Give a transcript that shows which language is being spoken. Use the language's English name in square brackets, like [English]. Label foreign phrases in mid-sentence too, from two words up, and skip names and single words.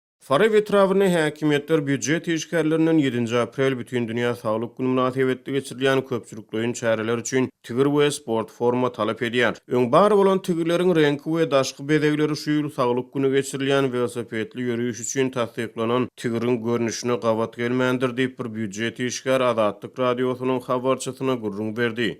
[Turkmen] Fara ve Travyny häkimetler büdjet işgärlerinden 7 aprel bütün dünya sağlık günü münasebetli geçirilen köpçülük oyun çareler üçün tigir we sport forma talep edýär. Öň bar bolan tigirleriň rengi we daşky bedegleri şuýul sağlyk günü geçirilen velosipedli ýörüýüş üçin tasdiklanan tigiriň görnüşine gawat gelmändir diýip bir büdjet işgär Adatlyk radiosynyň habarçysyna gurrun berdi.